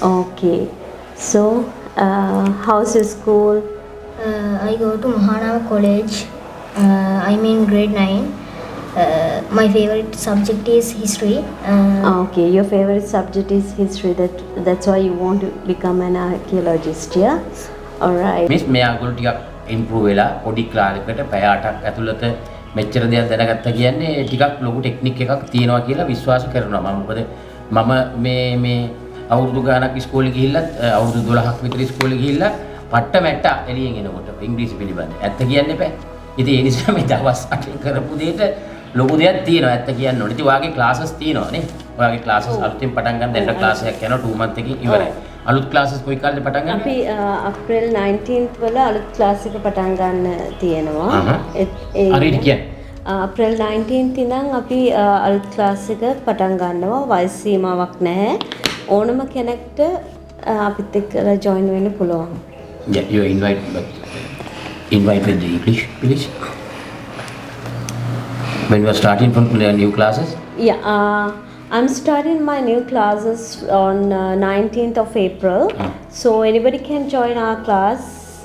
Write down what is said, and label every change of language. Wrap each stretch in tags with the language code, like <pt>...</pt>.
<en>Okay. So how's your school? I go to Mahanama College. I'm in grade 9. My favorite subject is history. Okay, your favorite subject is history. That's why you want to become an archaeologist, yeah? All right.</en> <si>Miss මෙයාගොල්ලෝ ටිකක් improve වෙලා පොඩි ක්ලාසයකට පැය 8ක් ඇතුළත මෙච්චර දේවල් දැනගත්තා කියන්නේ ටිකක් ලොකු ටෙක්නික් එකක් තියෙනවා කියලා විශ්වාස කරනවා මම. මොකද මම මේ අවුරුදු ගානක් ඉස්කෝලේ ගිහිල්ලත් අවුරුදු 12ක් විතර ඉස්කෝලේ ගිහිල්ලා පට්ට මැට්ට එළියෙන් එනකොට ඉංග්‍රීසි පිළිබඳ. ඇත්ත කියන්න එපා. ඉතින් ඒ නිසා මේ දවස් 8 කරපු දෙයට ලොකු දෙයක් තියෙනවා ඇත්ත කියන්න ඕනේ. ඉතින් ඔයාගේ ක්ලාසස් තියෙනවා නේ. ඔයාගේ ක්ලාසස් අලුතින් පටන් ගන්න දැන් ක්ලාස් එකක් යනවා 2 month එකකින් ඉවරයි. අලුත් ක්ලාසස් කොයි කාලෙද පටන් ගන්නේ? අපි අප්‍රේල් 19th වල අලුත් ක්ලාස් එක පටන් ගන්න තියෙනවා. හරියට කියන්නේ. අප්‍රේල් 19th ඉඳන් අපි අලුත් ක්ලාස් එක පටන් ගන්නවා. වයස් සීමාවක් නැහැ. ඕනම කෙනෙක්ට අපිත් එක්ක ජොයින් වෙන්න පුළුවන්.</si> <en>Yeah, you invite with the English, please. When you are starting from new classes? Yeah, I'm starting my new classes on 19th of April. So anybody can join our class</en>